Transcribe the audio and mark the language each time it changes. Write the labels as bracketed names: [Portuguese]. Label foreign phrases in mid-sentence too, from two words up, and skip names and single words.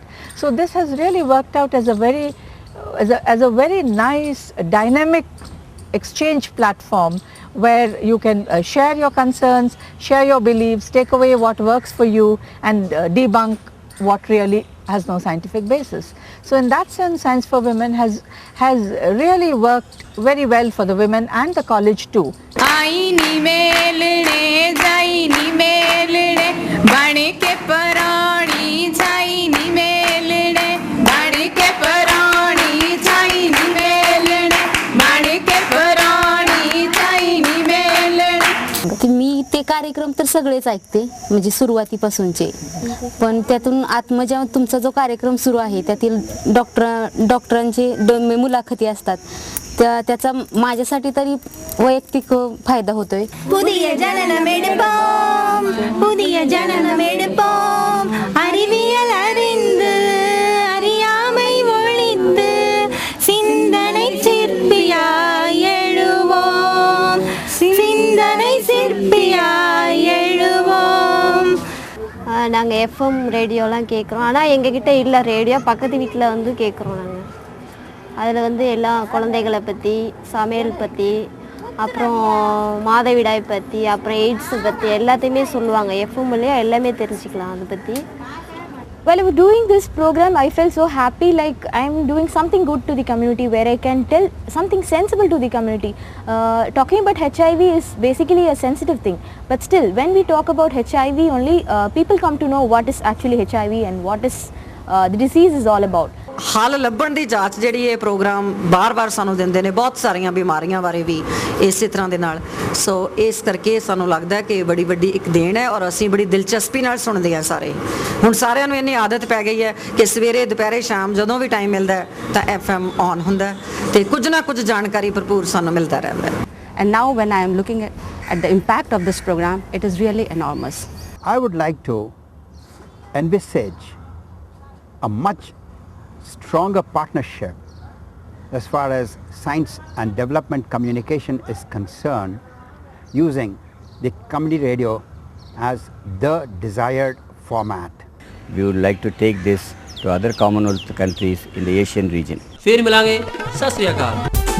[English] So this has really worked out as a very nice dynamic exchange platform where you can share your concerns, share your beliefs, take away what works for you, and debunk what really has no scientific basis. So in that sense, Science for Women has really worked very well for the women and the college too. आईनी मेलने जाईनी मेलने बन के पराणी जाईनी मेलने बन के पराणी जाईनी मेलने बन के पराणी जाईनी मेलने। [Marathi] मी ते कार्यक्रम तर सगळेच ऐकते, म्हणजे सुरुवातीपासूनचे, पण त्यातून आत्मजा तुमचा जो कार्यक्रम सुरू आहे त्यातील डॉक्टरांचे मुलाखती असतात, त्याचा माझ्यासाठी तरी वैयक्तिक फायदा होतोय. [Tamil] புதிய ஜனன மெடுப்போம் அறிவியல் அறிந்து அறியாமை ஒழித்து சிந்தனை சிற்பியாய் எழுவோம், சிந்தனை சிற்பியாய் எழுவோம். நாங்கள் எஃப்எம் ரேடியோலாம் கேட்குறோம், ஆனால் எங்ககிட்ட இல்லை ரேடியோ, பக்கத்து வீட்டில் வந்து கேட்குறோம் நாங்கள். அதில் வந்து எல்லாம் குழந்தைகளை பற்றி, சமையல் பற்றி, அப்புறம் மாதவிடாய் பற்றி, அப்புறம் எய்ட்ஸை பற்றி எல்லாத்தையுமே சொல்லுவாங்க. எஃப்எம்லேயே எல்லாமே தெரிஞ்சுக்கலாம் அதை பற்றி. [English] While I was doing this program, I felt so happy, like I'm doing something good to the community where I can tell something sensible to the community. Talking about HIV is basically a sensitive thing, but still when we talk about HIV only, people come to know what is actually HIV and what is the disease is all about. [Punjabi] ਹੱਲ ਲੱਭਣ ਦੀ ਜਾਂਚ ਜਿਹੜੀ ਇਹ ਪ੍ਰੋਗਰਾਮ ਬਾਰ-ਬਾਰ ਸਾਨੂੰ ਦਿੰਦੇ ਨੇ, ਬਹੁਤ ਸਾਰੀਆਂ ਬਿਮਾਰੀਆਂ ਬਾਰੇ ਵੀ ਇਸੇ ਤਰ੍ਹਾਂ ਦੇ ਨਾਲ। ਸੋ ਇਸ ਕਰਕੇ ਸਾਨੂੰ ਲੱਗਦਾ ਕਿ ਬੜੀ ਵੱਡੀ ਇੱਕ ਦੇਣ ਹੈ ਔਰ ਅਸੀਂ ਬੜੀ ਦਿਲਚਸਪੀ ਨਾਲ ਸੁਣਦੇ ਹਾਂ ਸਾਰੇ। ਹੁਣ ਸਾਰਿਆਂ ਨੂੰ ਇੰਨੀ ਆਦਤ ਪੈ ਗਈ ਹੈ ਕਿ ਸਵੇਰੇ ਦੁਪਹਿਰੇ ਸ਼ਾਮ ਜਦੋਂ ਵੀ ਟਾਈਮ ਮਿਲਦਾ ਤਾਂ FM ਔਨ ਹੁੰਦਾ ਤੇ ਕੁਝ ਨਾ ਕੁਝ ਜਾਣਕਾਰੀ ਭਰਪੂਰ ਸਾਨੂੰ ਮਿਲਦਾ ਰਹਿੰਦਾ ਹੈ। [English] And now when I am looking at the impact of this program, it is really enormous. I would like to envisage a much stronger partnership as far as science and development communication is concerned, using the community radio as the desired format. We would like to take this to other Commonwealth countries in the Asian region. [Punjabi] ਫਿਰ ਮਿਲਾਂਗੇ, ਸਤ ਸ੍ਰੀ ਅਕਾਲ।